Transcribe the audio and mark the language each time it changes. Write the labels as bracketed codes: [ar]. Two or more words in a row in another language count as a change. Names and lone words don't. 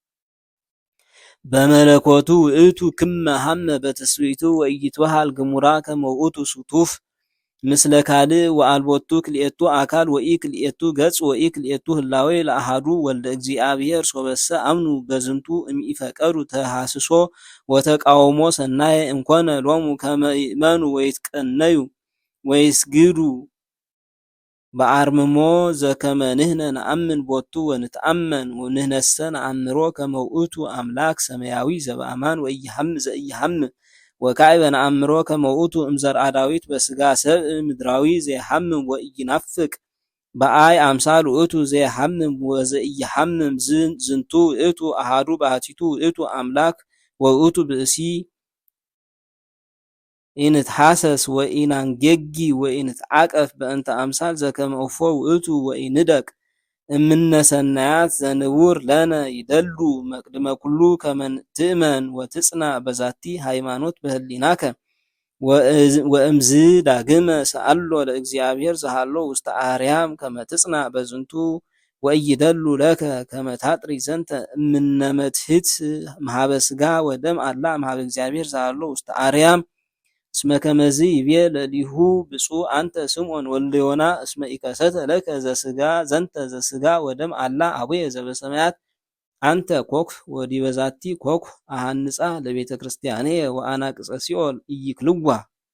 [gez] በመለኮቱ ውእቱ ክመ ሐመ በትስብእቱ ወኢይትበሃል ግሙራ ከመ ውእቱ ስቱፍ ምስለ ካልእ ወአልቦቱ ክልኤቱ አካል ወኢክልኤቱ ገጽ ወኢክልኤቱ ህላዌ ለአሐዱ ወልደ እግዚአብሔር ሶበሰ አምኑ በዝንቱ እምኢፈቀዱ ተሐስሶ ወተቃውሞ ሰናየ እምኮነ ሎሙ ከመ ይእመኑ ወይትቀነዩ ወይስግዱ በአርምሞ ዘከመ ንሕነ ነአምን ቦቱ ወንትአመን ወንሕነሰ ነአምሮ ከመ ውእቱ አምላክ ሰማያዊ ዘበአማን ዘኢይሐምም ወካዕበ ነአምሮ ከመ ውእቱ እምዘርአ ዳዊት በሥጋ ሰብእ ምድራዊ ዘይሐምም ወኢይናፍቅ በአይ አምሳል ውእቱ ዘይሐምም ወዘኢይሐምም ዝንቱ ውእቱ አሐዱ ባሕቲቱ ውእቱ አምላክ ወውእቱ ብእሲ ኢንትሐሰስ ወኢናንጌጊ ወኢንትዓቀፍ በእንተ አምሳል ዘከመ እፎ ውእቱ ወኢንደቅ እምነ ሰናያት ዘንውር ለነ ይደሉ መቅድመ ኩሉ ከመ ትእመን ወትጽናዕ በዛቲ ሃይማኖት በህሊናከ ወእምዝ ዳግመ ሰአሎ ለእግዚአብሔር ዘሃሎ ውስተ አርያም ከመ ትጽናዕ በዝንቱ ወኢይደሉ ለከ ከመ ታጥሪ ዘንተ እምነ መትሕት እምኀበ ሥጋ ወደም አላ እምኀበ እግዚአብሔር ዘሃሎ ውስተ አርያም እስመ ከመዝ ይቤ ለሊሁ ብፁዕ አንተ ስምዖን ወልደ ዮና እስመ ኢከሰተ ለከ ዘሥጋ ዘንተ ዘሥጋ ወደም አላ አቡየ ዘበሰማያት አንተ ኮኩ ወዲበ ዛቲ ኮኩ አሃንጻ ለቤተ ክርስቲያንየ ወአናቅጸ ሲኦል ኢይክልዋ